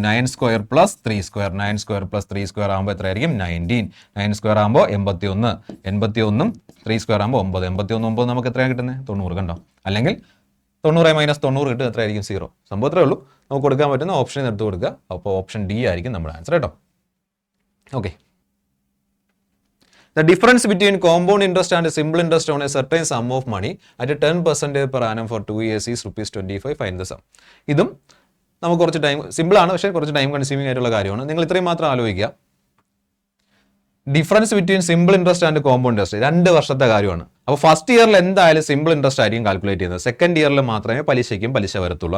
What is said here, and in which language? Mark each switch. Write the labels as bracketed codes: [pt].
[ml] 9² + 3², 9² + 3² ആകുമ്പോൾ എത്രയായിരിക്കും, 19. 9² ആകുമ്പോൾ 81, 81 3² ആകുമ്പോൾ 9, 81 9 നമുക്ക് എത്രയാണ് കിട്ടുന്നത്, 90. കണ്ടോ? അല്ലെങ്കിൽ 90 - 90 കിട്ടും, എത്രയായിരിക്കും, 0. സംഭവം അത്രേ ഉള്ളൂ. നമുക്ക് കൊടുക്കാൻ പറ്റുന്ന ഓപ്ഷനിൽ എടുത്ത് കൊടുക്കുക. അപ്പോൾ ഓപ്ഷൻ ഡി ആയിരിക്കും നമ്മുടെ ആൻസർ കേട്ടോ. [en] Okay, the difference between compound interest and simple interest on a certain sum of money at 10% per annum for 2 years is ₹25. Find the sum. [ml] ഇതും നമുക്ക് കുറച്ച് ടൈം, സിമ്പിളാണ്, പക്ഷേ കുറച്ച് ടൈം കൺസ്യൂമിംഗ് ആയിട്ടുള്ള കാര്യമാണ്. നിങ്ങൾ ഇത്രയും മാത്രം ആലോചിക്കുക. Difference between simple interest and compound interest 2 വർഷത്തെ കാര്യമാണ്. അപ്പോൾ ഫസ്റ്റ് ഇയറിൽ എന്തായാലും സിമ്പിൾ ഇൻട്രസ്റ്റ് ആയിരിക്കും കാൽക്കുലേറ്റ് ചെയ്യുന്നത്. സെക്കൻഡ് ഇയറിൽ മാത്രമേ പലിശയ്ക്കും പലിശ വരത്തുള്ളൂ.